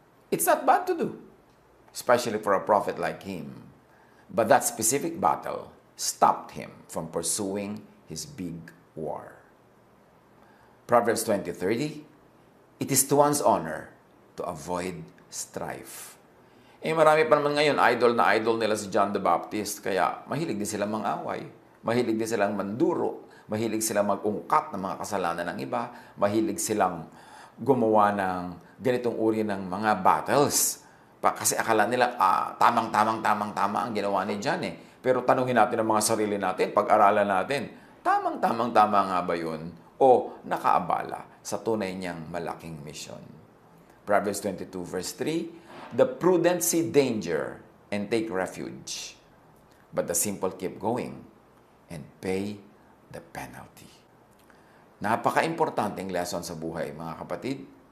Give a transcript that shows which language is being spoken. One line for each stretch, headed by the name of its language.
English: It's not bad to do, especially for a prophet like him. But that specific battle stopped him from pursuing his big war. Proverbs 20:30, it is to one's honor to avoid strife.
Filipino: Marami pa naman ngayon, idol na idol nila si John the Baptist, kaya mahilig din silang mang-away, mahilig din silang manduro, mahilig silang mag-ungkat ng mga kasalanan ng iba, mahilig silang gumawa ng ganitong uri ng mga battles. Kasi akala nila, tama ang ginawa ni John eh. Pero tanungin natin ang mga sarili natin, pag-aralan natin, tama nga ba yun? O nakaabala sa tunay niyang malaking mission.
English: Proverbs 22 verse 3, the prudent see danger and take refuge, but the simple keep going and pay the penalty.
Filipino: Napaka-importanteng lesson sa buhay, mga kapatid.